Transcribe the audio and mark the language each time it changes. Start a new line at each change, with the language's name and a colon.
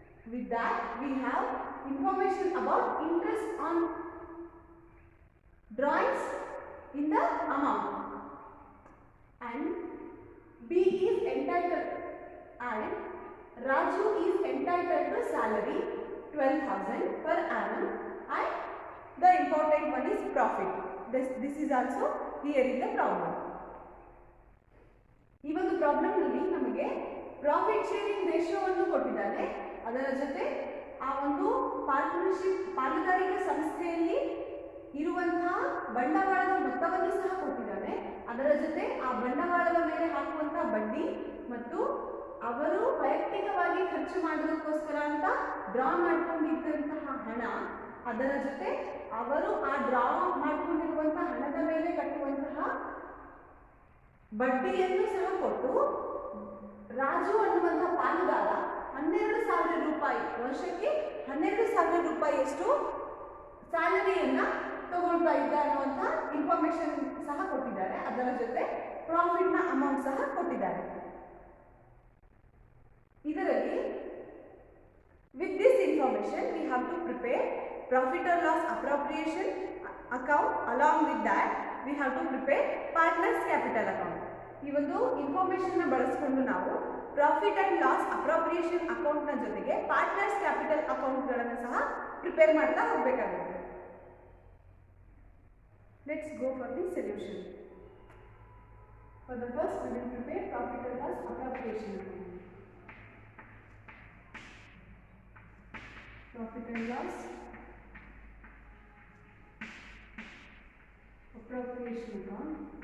English: With that, we have information about interest on drawings in the amount, and B is entitled and Raju is entitled to salary 12,000 per annum and the important one is profit. This is also here in the problem.
Kannada: ಈ ಒಂದು problem ನಲ್ಲಿ ನಮಗೆ profit sharing ರೇಷಿಯೋವನ್ನು ಕೊಟ್ಟಿದ್ದಾರೆ. ಅದರ ಜೊತೆ ಆ ಒಂದು partnership ಪಾಲುದಾರಿಕೆ ಸಂಸ್ಥೆಯಲ್ಲಿ ಇರುವಂತಹ ಬಂಡವಾಳದ ಮೊತ್ತವನ್ನು ಸಹ ಕೊಟ್ಟಿದ್ದಾರೆ. ಅದರ ಜೊತೆ ಆ ಬಂಡವಾಳದ ಮೇಲೆ ಹಾಕುವಂತಹ ಬಡ್ಡಿ ಮತ್ತು ಅವರು ವೈಯಕ್ತಿಕವಾಗಿ ಖರ್ಚು ಮಾಡೋದಕ್ಕೋಸ್ಕರ ಅಂತ ಡ್ರಾ ಮಾಡಿಕೊಂಡಿದ್ದಂತಹ ಹಣ, ಅದರ ಜೊತೆ ಅವರು ಆ ಡ್ರಾ ಮಾಡಿಕೊಂಡಿರುವಂತಹ ಹಣದ ಮೇಲೆ ಕಟ್ಟುವಂತಹ ಬಡ್ಡಿಯನ್ನು ಸಹ ಕೊಟ್ಟು ರಾಜು ಅನ್ನುವಂತಹ ಪಾಲುದಾರ 12,000 ರೂಪಾಯಿ ವರ್ಷಕ್ಕೆ 12,000 ರೂಪಾಯಿಯಷ್ಟು ಸ್ಯಾಲರಿಯನ್ನ ತಗೊಳ್ತಾ ಇದ್ದ ಅನ್ನುವಂಥ ಇನ್ಫಾರ್ಮೇಶನ್ ಸಹ ಕೊಟ್ಟಿದ್ದಾರೆ. ಅದರ ಜೊತೆ ಪ್ರಾಫಿಟ್ ನ ಅಮೌಂಟ್ ಸಹ ಕೊಟ್ಟಿದ್ದಾರೆ. ಇದರಲ್ಲಿ
English: with this information we have to prepare profit or loss appropriation account. Along with that we have to prepare partners capital account.
Kannada: ಈ ಒಂದು ಇನ್ಫಾರ್ಮೇಶನ್ ನ ಬಳಸಿಕೊಂಡು ನಾವು profit and loss appropriation account ನ ಜೊತೆಗೆ ಪಾರ್ಟ್ನರ್ಸ್ ಕ್ಯಾಪಿಟಲ್ ಅಕೌಂಟ್ ಗಳನ್ನು ಸಹ prepare ಮಾಡ್ತಾ ಹೋಗಬೇಕಾಗುತ್ತೆ.
English: Let's go for the solution. For the first we will prepare profit and loss appropriation account. Profit and loss appropriation account.